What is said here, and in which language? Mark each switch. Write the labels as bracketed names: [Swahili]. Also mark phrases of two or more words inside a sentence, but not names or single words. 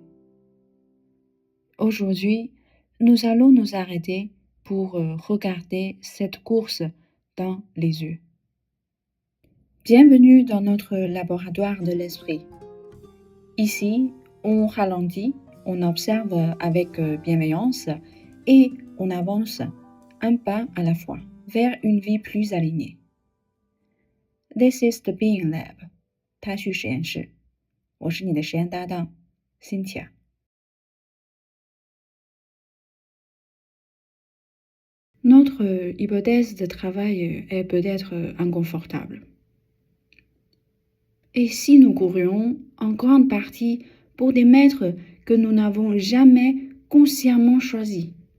[French] Aujourd'hui, nous allons nous arrêter pour regarder cette course dans les yeux. Bienvenue dans notre laboratoire de l'esprit. Ici, on ralentit, on observe avec bienveillance et on avance un pas à la fois vers une vie plus alignée. [English] This is the Being Lab, [Chinese] 他序实验室。我是你的实验搭档 Cynthia。 [French] Notre hypothèse de travail est peut-être inconfortable. Et si nous courions en grande partie pour des maîtres que nous n'avons jamais consciemment choisis?